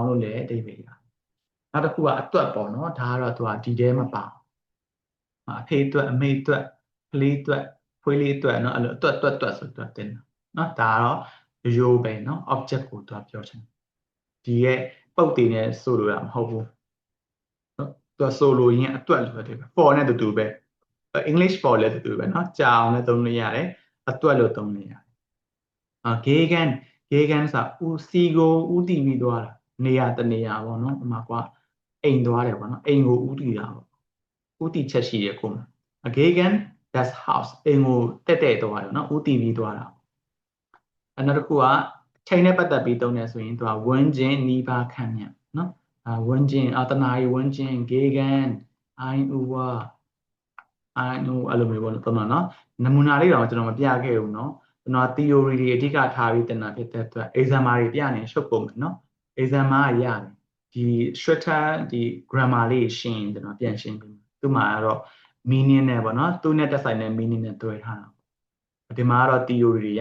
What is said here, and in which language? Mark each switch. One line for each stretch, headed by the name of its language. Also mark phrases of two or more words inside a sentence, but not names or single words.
Burmese: လို့လည်းအဓိပ္ပာယ်ရနောက်တစ်ခုကအတွက်ပေါ့နော်ဒါကတော့သူကဒီထဲမှာပါအဖေအတွက်အမေအတွက်ကလေးအတွက်ဖွေးလေးအတွက်နော်အဲ့လိုအတွက်ဆိုတော့တင်နော်ဒါကတော့ရိုးပဲနော် object ကိုသူကပြောချင်ဒီရဲ့ပုတ်တင်နဲ့ဆိုလိုတာမဟုတ်ဘူးနော်သူကဆိုလိုရင်းအတွက်လို့ပြောတယ် for နဲ့တူပဲ English for လည်းတူပဲနော်ကြာအောင်လည်းသုံးလို့ရတယ်အတွက်လို့သုံးလို့ရတယ် gegen ဆိုတာဦးစီကိုဦးတည်ပြီးသွားတာနေရာတနေရာပေါ့နော်ဒီမှာကွာအိမ်သွားတယ်ပေါ့နော်အိမ်ကိုဦးတည်တာပေါ့ဦးတည်ချက်ရှိရကိုမှာ
German: gegen das
Burmese: house အိမ်ကိုတက်သွားတယ်နော်ဦးတည်ပြီးသွားတာနောက်တစ်ခုကချိန်နဲ့ပတ်သက်ပြီးသုံးတယ်ဆိုရင်သူကဝန်းကျင်နီးပါး ခန့်မြတ်နော်ဝန်းကျင်တနာရီဝန်းကျင်
German: gegen ein Uhr
Burmese: အဲ့လိုမျိုးပေါ့သုံးတာနော်နမူနာလေးတော့ကျွန်တော်မပြခဲ့ဘူးနော်ကျွန်တော် theory တွေအဓိကထားပြီးတင်တာဖြစ်တဲ့အတွက် exam တွေပြနေရှုပ် ကုန်မယ်နော် exam ကရတယ်ဒီ structure ဒီ grammar လေးရှင်းကျွန်တော်ပြန်ရှင်းပြီးသူ့မှာကတော့ meaning နဲ့ပေါ့နော်သူ့နဲ့တက်ဆိုင်တဲ့ meaning နဲ့တွဲထားတာဒီမှာကတော့ theory တွေရ